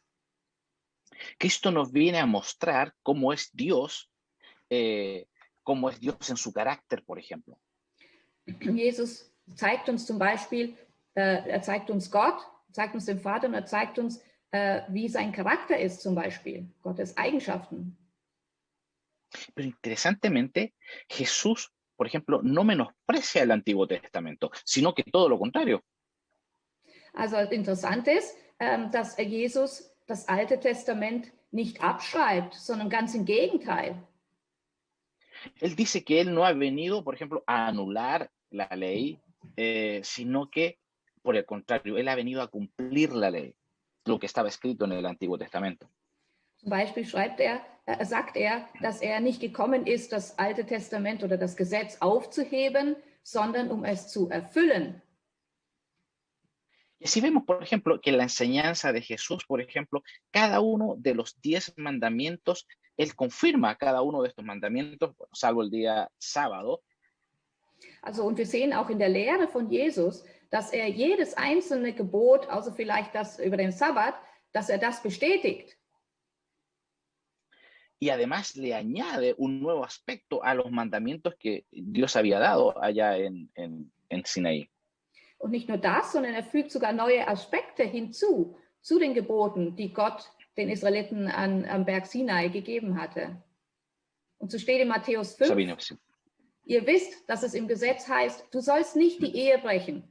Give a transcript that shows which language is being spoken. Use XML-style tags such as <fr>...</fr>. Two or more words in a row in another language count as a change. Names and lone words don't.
<es>Cristo nos viene a mostrar cómo es Dios en su carácter, por ejemplo.</es> <de>Jesus zeigt uns zum Beispiel, er zeigt uns Gott, zeigt uns den Vater und er zeigt uns, wie sein Charakter ist zum Beispiel, Gottes Eigenschaften.</de> <es>Pero interesantemente, Jesús, por ejemplo, no menosprecia el Antiguo Testamento, sino que todo lo contrario.</es> <de>Also interessant ist, dass Jesus das Alte Testament nicht abschreibt, sondern ganz im Gegenteil.</de> <es>Él dice que él no ha venido, por ejemplo, a anular la ley, sino que, por el contrario, él ha venido a cumplir la ley, lo que estaba escrito en el Antiguo Testamento.</es> <de>Zum Beispiel sagt er, dass er nicht gekommen ist, das Alte Testament oder das Gesetz aufzuheben, sondern um es zu erfüllen.</de> <es>Y así vemos, por ejemplo, que en la enseñanza de Jesús, por ejemplo, cada uno de los 10 mandamientos, él confirma cada uno de estos mandamientos, bueno, salvo el día sábado.</es> <de>Also, und wir sehen auch in der Lehre von Jesus, dass er jedes einzelne Gebot, außer vielleicht das über den Sabbat, dass er das bestätigt.</de> <es>Y además le añade un nuevo aspecto a los mandamientos que Dios había dado allá en Sinaí.</es> <de>Und nicht nur das, sondern er fügt sogar neue Aspekte hinzu, zu den Geboten, die Gott den Israeliten am Berg Sinai gegeben hatte. Und so steht in Matthäus 5, ihr wisst, dass es im Gesetz heißt, du sollst nicht die Ehe brechen.</de>